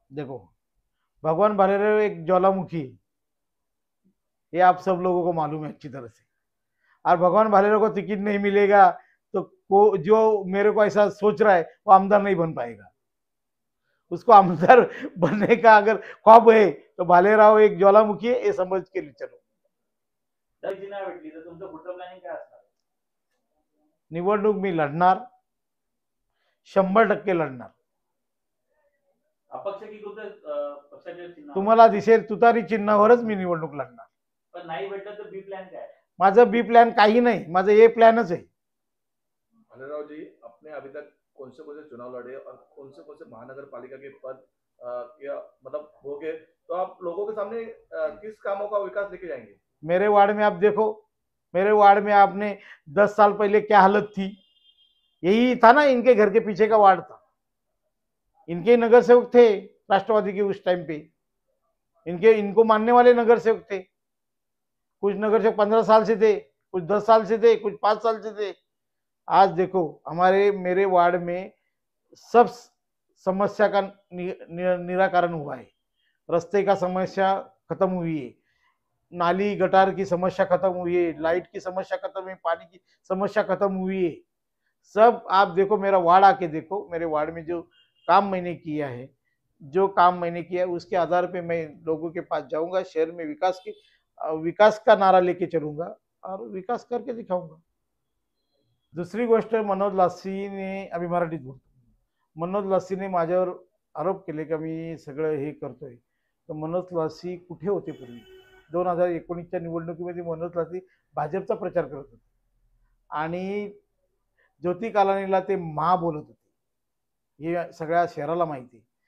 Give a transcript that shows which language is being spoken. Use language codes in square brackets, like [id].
[hi] देखो, भगवान भालेराव एक ज्वालामुखी है, ये आप सब लोगों को मालूम है अच्छी तरह से। और भगवान भालेराव को टिकट नहीं मिलेगा तो जो मेरे को ऐसा सोच रहा है वो आमदार नहीं बन पाएगा। उसको आमदार बनने का अगर ख्वाब है तो भालेराव एक ज्वालामुखी है, ये समझ के चलो। [mr] जर नाही भेटली तर तुमचं पुढचं प्लॅनिंग काय असणार? निवडणूक मी लढणार, 100% लढणार। अपक्ष की कुठे पक्षाचे चिन्ह? तुम्हाला दिसेल तुतारी चिन्हावरच मी निवडणूक लढणार। पण नाही भेटलं तर बी प्लॅन काय? माझं बी प्लॅन काही नाही, माझं ए प्लॅनच आहे। [hi] भालेराव जी, आपने अभी तक कौन से चुनाव लड़े और कौन से महानगर पालिका के पद या मतलब हो गए, तो आप लोगों के सामने किस कामों का विकास लेके जाएंगे? मेरे वार्ड में आप देखो, मेरे वार्ड में आपने 10 साल पहले क्या हालत थी, यही था ना, इनके घर के पीछे का वार्ड था। इनके नगर सेवक थे राष्ट्रवादी के उस टाइम पे, इनको मानने वाले नगर सेवक थे। कुछ नगर सेवक 15 साल से थे, कुछ 10 साल से थे, कुछ 5 साल से थे। आज देखो मेरे वार्ड में सब समस्या का निराकरण हुआ है। रास्ते का समस्या खत्म हुई है, नाली गटार की समस्या खत्म हुई है, लाइट की समस्या खत्म हुई, पानी की समस्या खत्म हुई है। सब आप देखो, मेरा वार्ड आके देखो, मेरे वार्ड में जो काम मैंने किया है उसके आधार पे मैं लोगों के पास जाऊंगा, शहर में विकास का नारा लेके चलूंगा और विकास करके दिखाऊंगा। [mr] दुसरी गोष्ट, मनोज लासीने, अभी मराठीत बोलतो, मनोज लासीने माझ्यावर आरोप केले की मी सगळं हे करतोय। तर मनोज लासी कुठे होते पूर्वी? 2019च्या निवडणुकीमध्ये मनोज लासी भाजपचा प्रचार करत होते आणि ज्योती कालानीला ते मा बोलत होते, हे सगळ्या शहराला माहिती।